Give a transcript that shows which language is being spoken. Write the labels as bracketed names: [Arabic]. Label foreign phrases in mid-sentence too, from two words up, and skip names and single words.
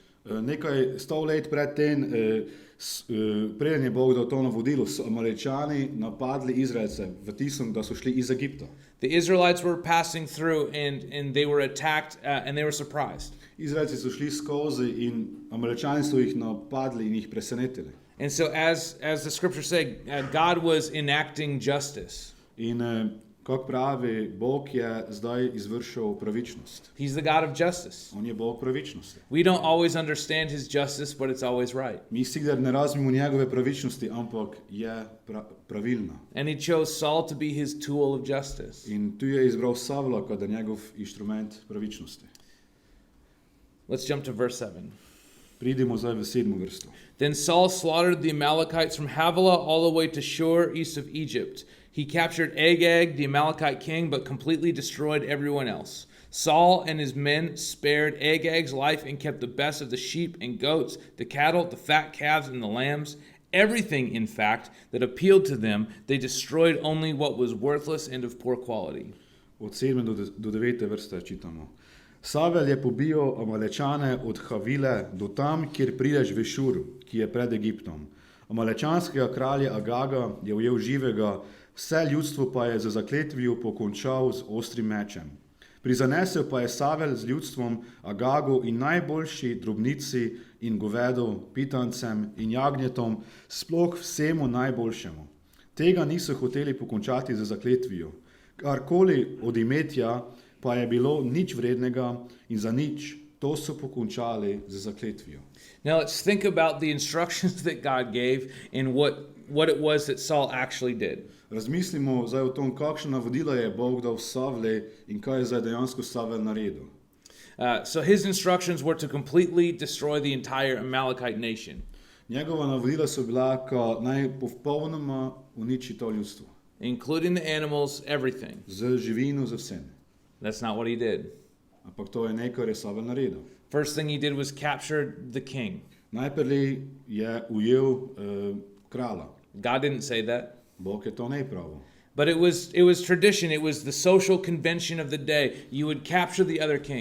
[Slovenian] Nekaj 100 let pred tem, preden je Bog dal to navodilo, so Amalečani napadli Izraelce v tistem, da so šli iz Egipta. [English] The Israelites were passing through and they were attacked and they were surprised. [Slovenian] Izraelci so šli skozi in Amalečani so jih napadli in jih presenetili. [English] And so as the scriptures say, God was enacting justice. [Slovenian] In kako pravi, Bog je zdaj izvršil pravičnost. [English] He's the God of justice. [Slovenian] On je Bog pravičnosti. [English] We don't always understand his justice, but it's always right. [Slovenian] Mi sicer ne razumemo njegove pravičnosti, ampak je pravilna. [English] And he chose Saul to be his tool of justice. [Slovenian] In tu je izbral Savla kot njegov inštrument pravičnosti. [English] Let's jump to verse 7. [Slovenian] Pridimo zdaj v 7. vrsto. [English] Then Saul slaughtered the Amalekites from Havilah all the way to Shur, east of Egypt. He captured Agag, the Amalekite king, but completely destroyed everyone else. Saul and his men spared Agag's life and kept the best of the sheep and goats, the cattle, the fat calves, and the lambs. Everything, in fact, that appealed to them, they destroyed only what was worthless and of poor quality. [Slovenian] Od 7. do 9. vrste čitamo. Savel je pobijal Amalečane od Havile do tam, kjer prideš v Šur, ki je pred Egiptom. Amalečanskega kralja Agaga je ujel živega, vse ljudstvo pa je za zakletvijo pokončal z ostrim mečem. Prizanesel pa je Savel z ljudstvom Agagu in najboljši drobnici in govedu, pitancem in jagnjetom, sploh vsemu najboljšemu. Tega niso hoteli pokončati z zakletvijo. Karkoli od imetja pa je bilo nič vrednega in za nič, to so pokončali z zakletvijo. [English] Now let's think about the instructions that God gave and what it was that Saul actually did. [Slovenian] Razmislimo zdaj o tom, kakšna navodila je Bog dal Savle in kaj je zdaj dejansko Savel naredil. [English] So his instructions were to completely destroy the entire Amalekite nation. [Slovenian] Njegova navodila so bila, ko naj popolnoma uniči to ljudstvo. [English] Including the animals, everything. [Slovenian] Z živino, z vsem. [English] That's not what he did. [Slovenian] Ampak to je nekaj, kar je Savel naredil. [English] First thing he did was capture the king. [Slovenian] Najprej je ujel kralja. [English] God didn't say that. [Slovenian] Bog je to ne pravil. [English] But it was tradition, it was the social convention of the day. You would capture the other king.